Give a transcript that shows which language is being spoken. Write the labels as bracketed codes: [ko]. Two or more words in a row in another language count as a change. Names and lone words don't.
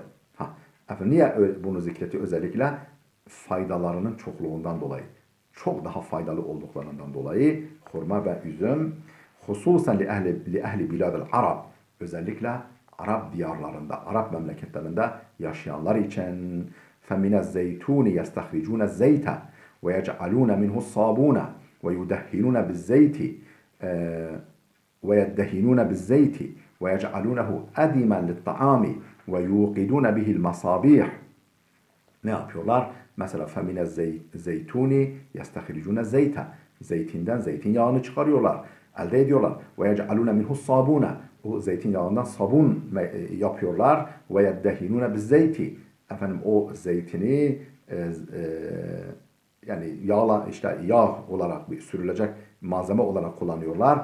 [tr] Niye bunu zikretti özellikle? Faydalarının çokluğundan dolayı. Çok daha faydalı olduklarından dolayı hurma ve üzüm hususen [ar] لأهل بلاد العرب, [tr] özellikle Arap diyarlarında, Arap memleketlerinde yaşayanlar için [ar] فَمِنَ الزَّيْتُونِ يَسْتَخْرِجُونَ الزَّيْتَ وَيَجْعَلُونَ مِنْهُ الصَّابُونَ وَيُدَهِّنُونَ بِالزَّيْتِ وَيَدَّهِنُونَ بِالزَّيْتِ وَيَجْعَلُونَهُ أَدِمًا لِلطَّعَامِ وَيُوقِدُونَ بِهِ الْمَصَابِيحِ. [tr] Ne yapıyorlar? [ar] Mesela فمن الزيتون يستخرجون الزيت. [tr] Zeytinden zeytinyağını çıkarıyorlar. Elde ediyorlar. [ar] ويجعلون منه الصابون. [tr] O zeytinyağından sabun yapıyorlar. [ar] ويدهنون بالزيت. [tr] O zeytini yani yağ olarak bir sürülecek malzeme olarak kullanıyorlar.